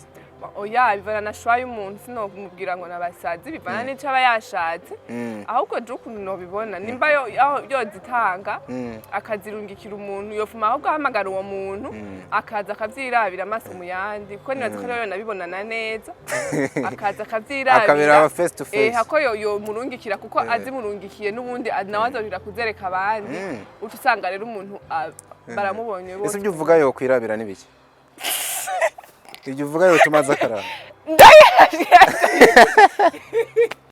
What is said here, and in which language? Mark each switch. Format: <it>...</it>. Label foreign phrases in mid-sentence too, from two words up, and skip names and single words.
<rn>oya bivana na shwa y'umuntu sinomubwira ngo nabasazi bivana n'ico aba yashatse ahubwo je ukuntu nobibona nimba yozitanga akazirungikira umuntu yofuma ahubwo ahamagara uwo muntu akaza akavyirabira amaso mu yandi kuko nibaza ko rero nabibonana neza akaza akavyirabira</rn> <en>face to face</en> <rn>hako yo murungikira kuko azimurungikiye n'ubundi nawe azorira kuzereka abandi uca usanga rero umuntu baramubonye bose ese ibyo uvuga yo kwirabira nibiki ibyo uvuga yo tumaze akarara</rn>